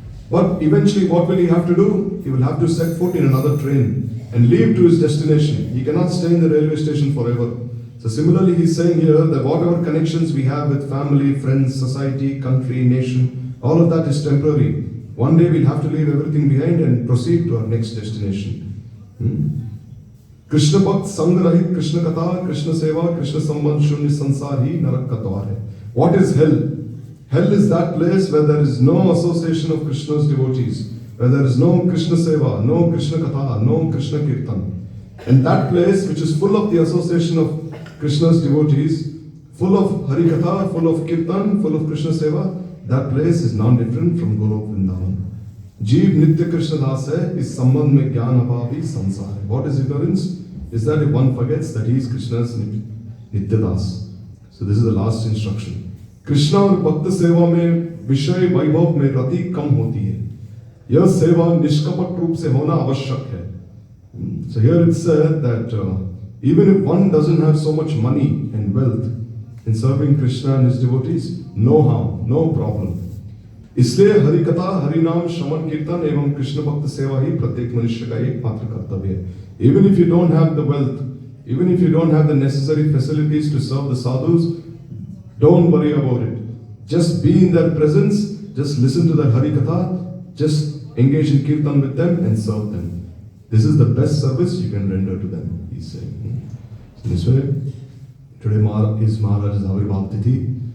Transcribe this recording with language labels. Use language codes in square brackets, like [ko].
[en] But eventually what will he have to do? He will have to set foot in another train and leave to his destination. He cannot stay in the railway station forever. So similarly he's saying here that whatever connections we have with family, friends, society, country, nation, all of that is temporary. One day we'll have to leave everything behind and proceed to our next destination. [hi] Krishna भक्त संग रहित कृष्ण कथा कृष्ण सेवा कृष्ण संबंध शून्य संसार ही नरक का द्वार है. [en] What is hell? Hell is that place where there is no association of Krishna's devotees, where there is no Krishna seva, no Krishna katha, no Krishna kirtan. And that place which is full of the association of Krishna's devotees, full of Hari katha, full of kirtan, full of Krishna seva, that place is non-different from Golok Vrindavan. [hi] जीव नित्य कृष्ण दास है, इस संबंध में ज्ञान अभाव ही संसार है. [en] What is ignorance? Is that if one forgets that he is Krishna's nitya das. So this is the last instruction. [hi] Krishna और भक्त सेवा में विषय वैभव में रति कम होती है. यह सेवा निष्कपट रूप से होना आवश्यक है. [en] So here it said that even if one doesn't have so much money and wealth in serving Krishna and his devotees, no harm, no problem. [hi] इसलिए हरि कथा, हरि नाम, श्रवण कीर्तन एवं कृष्ण भक्त सेवा ही प्रत्येक मनुष्य का एकमात्र कर्तव्य है. [en] Even if you don't have the wealth, even if you don't have the necessary facilities to serve the sadhus, don't worry about it. Just be in their presence, just listen to their Hari Katha, just engage in kirtan with them and serve them. This is the best service you can render to them, he's saying. So this way, today is Maharaj's Avirbhav Tithi.